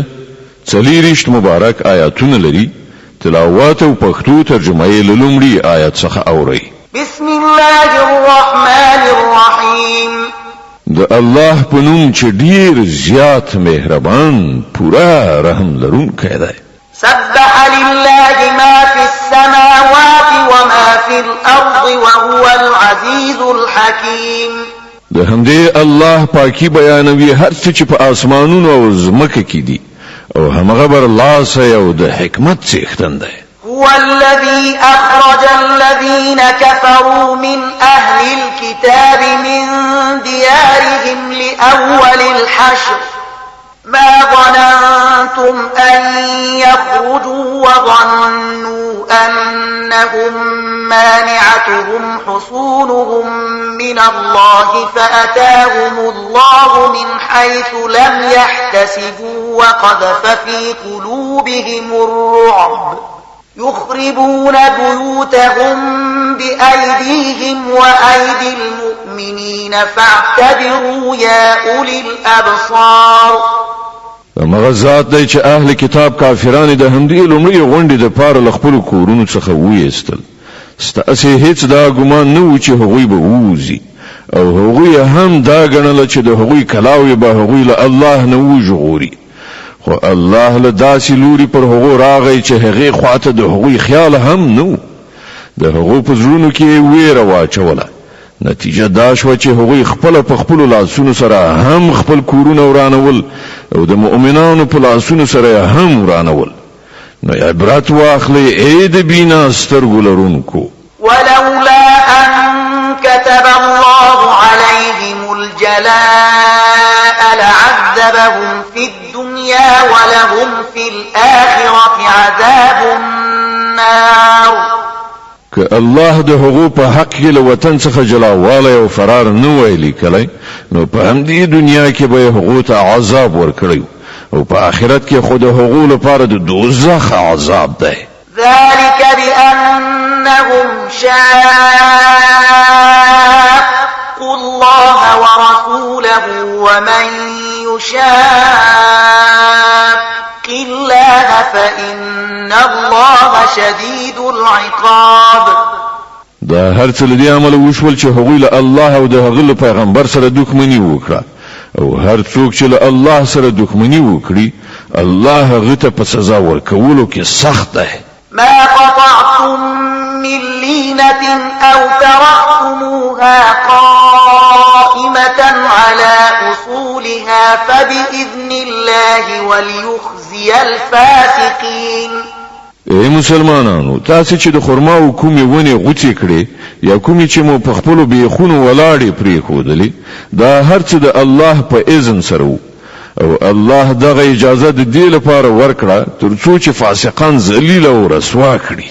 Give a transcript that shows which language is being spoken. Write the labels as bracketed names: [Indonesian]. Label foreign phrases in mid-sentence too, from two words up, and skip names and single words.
[Pashto] 40 مبارک آیاتونه لري. تلاوت او پښتو ترجمه یې لومړی آیت څخه اورئ. [Arabic] بسم الله الرحمن الرحیم. [Pashto] د الله په نوم چې ډیر زیات مهربان پورا رحم لرونکی دی. [Arabic] سبح لله ما في السماوات وما في الأرض وهو العزيز الحكيم. [Pashto] د همدې الله پاکي بیانوي هر څه چې په اسمانونو او زمکه کې دي او همغه بر الله او د حکمت څښتن دی. [Arabic] هو الذي أخرج الذين كفروا من أهل الكتاب من ديارهم لأول الحشر ما ظننتم أن يخرجوا وظنوا أنهم مانعتهم حصونهم من الله فأتاهم الله من حيث لم يحتسبوا وقذف في قلوبهم الرعب يخربون بيوتهم بأيديهم وأيدي المؤمنين فاعتبروا يا أولي الأبصار. [Pashto] مغزات دی چې اهل کتاب کافرانو د همدې لومړی غونډې د پاره لخپل کورونو څخه وېستل. ستاسې هیڅ دا ګمان نه و چې هغوی به ووځي او هغوی هم دا ګڼله چې د هغوی کلاوې به هغوی له الله نه وژغوري، خو الله له داسې لوري پر هغو راغی چې هغې خواته د هغوی خیال هم نه و. د هغو په زړونو کې ویره واچوله. نتیجه دا شوه چې هغوی خپل په خپلو لاسونو سره هم خپل کورونه ورانول او د مؤمنانو په لاسونو سره هم ورانول. نو عبرت واخلئ ای د بینا سترګو لرونکو. [Arabic] ولولا أن كتب الله عليهم الجلاء لعذبهم في الدنيا ولهم في الآخرة عذاب النار. [Pashto] که الله د هغو په حق کې له وطن څخه جلاوالی او فرار نه وای لیکلی نو په همدې دنیا کې به هغو ته عذاب ورکړی او په آخرت کې خو د هغو لپاره د دوزخ عذاب دی. [Arabic] ذلك بأنهم شاقوا الله ورسوله ومن يشاق الله فإن الله شديد العقاب. [Pashto] دا هر څه لدی عمل وشول چې هغوی له الله او د هغه پیغمبر سره دښمنی وکړه او هر څوک چې له الله سره دښمنی وکړي الله هغه ته په سزا ورکولو کې سخت دی. [Arabic] ما قطعتم من لينة أو تركتموها قائمة على أصولها فبإذن الله وليخزي الفاسقين. [Pashto] ای مسلمانانو، تاسو چې د خرما او کومې ونې غوڅې کړې یا کومې چې مو په خپلو بیخونو ولاړې پرېښودلې دا هر څه د الله په اذن سره وو او الله دغه اجازه د دې لپاره ورکړه تر څو چې فاسقان ذلیل او رسوا کړي.